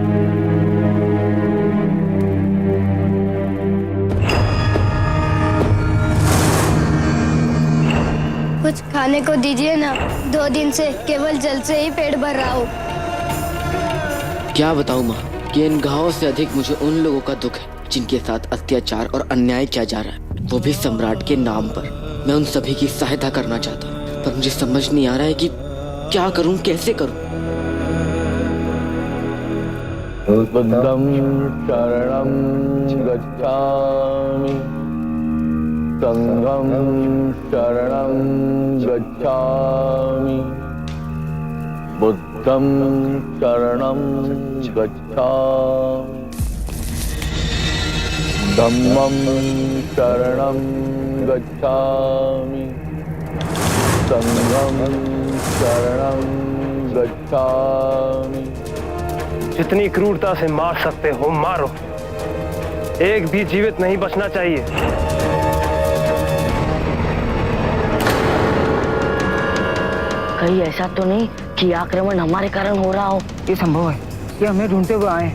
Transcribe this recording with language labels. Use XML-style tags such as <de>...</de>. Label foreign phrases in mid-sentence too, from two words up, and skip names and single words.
<hi>कुछ खाने को दीजिए ना, 2 दिन से केवल जल से ही पेट भर रहा हूँ। क्या बताऊँ माँ कि इन घावों से अधिक मुझे उन लोगों का दुख है जिनके साथ अत्याचार और अन्याय किया जा रहा है, वो भी सम्राट के नाम पर। मैं उन सभी की सहायता करना चाहता हूँ, पर मुझे समझ नहीं आ रहा है कि क्या करूँ, कैसे करूँ।</hi> <pi>बुद्धं शरणं गच्छामि, संघं शरणं गच्छामि, बुद्धं शरणं गच्छामि, धम्मं शरणं गच्छामि, संघं शरणं गच्छामि।</pi> <hi>जितनी क्रूरता से मार सकते हो मारो, एक भी जीवित नहीं बचना चाहिए। कहीं ऐसा तो नहीं कि आक्रमण हमारे कारण हो रहा हो? ये संभव है, ये हमें ढूंढते हुए आए,</hi>